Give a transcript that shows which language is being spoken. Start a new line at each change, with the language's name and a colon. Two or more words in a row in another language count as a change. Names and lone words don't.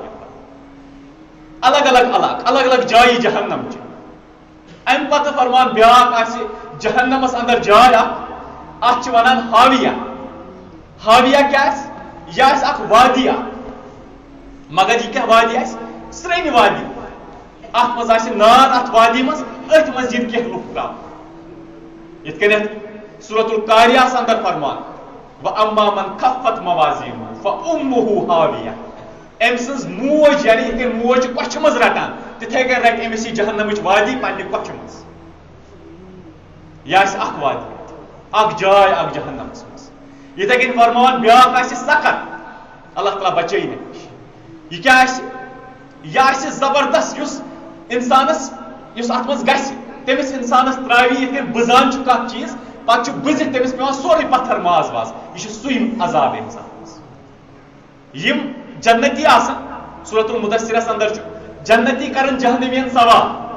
Kashmiri: الگ الگ جائی جہنم چ ام پتہ فرمان بیاکھ آسہِ جہنمس اندر جاے ات ونان حاویہ حاویہ کیا یہ آسہِ اکھ وادی مگر یہ کیا وادی آسہِ سرٛنہِ وادی ات مز آسہِ نار ات وادی مز ات مز ید کینٛہہ لُکھ تراون یتھ کٔنٮ۪تھ سورۃ القاریہ اندر فرمان
Arabic: وَأَمَّا مَنْ خَفَّتْ مَوَازِينُهُ فَأُمُّهُ حَاوِيَةٌ
Kashmiri: أمۍ سٕنٛز موج یعنی یِتھ کٔنۍ موج چھِ کۄچھِ منٛز رٹان تِتھے کٔنۍ رٹہِ أمِس یہِ جہنمٕچ وادی پننہِ کۄچھِ منٛز یہِ آسہِ اکھ وادی اکھ جاے اکھ جہنمس منٛز یِتھے کٔنۍ فرمان بیاکھ آسہِ سقر اللہ تعالیٰ بچٲیِن اَمہِ نِش یہِ کیاہ آسہِ یہِ آسہِ زبردست یُس اِنسانس یُس اتھ منٛز گژھِ تٔمِس اِنسانس ترٛاوِ یِتھ کٔنۍ بٕزان چھُ کانٛہہ چیٖز پتہٕ چھُ بٕزِتھ تٔمِس پیوان سورُے پتھر ماز واز یہِ چھُ سُے عذاب اِنسانس یِم جنتی آسن سورۃ المدثرس اندر چھُ جنتی کرن جہنمین سوال